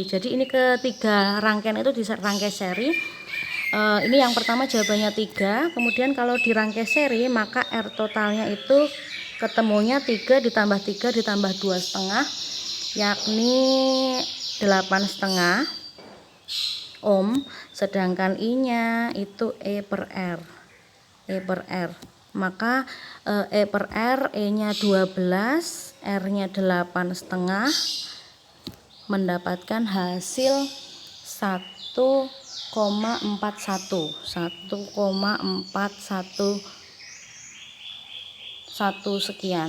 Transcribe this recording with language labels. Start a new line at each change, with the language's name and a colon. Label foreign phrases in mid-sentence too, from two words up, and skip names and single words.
Indonesian: Jadi ini ketiga rangkaian itu dirangkai seri. Ini yang pertama jawabannya 3. Kemudian kalau dirangkai seri maka R totalnya itu ketemunya 3 ditambah 3 ditambah 2,5, yakni 8,5 ohm. Sedangkan I-nya itu E per R. E per R. Maka E per R, E-nya 12, R-nya 8,5, mendapatkan hasil 1,41 sekian.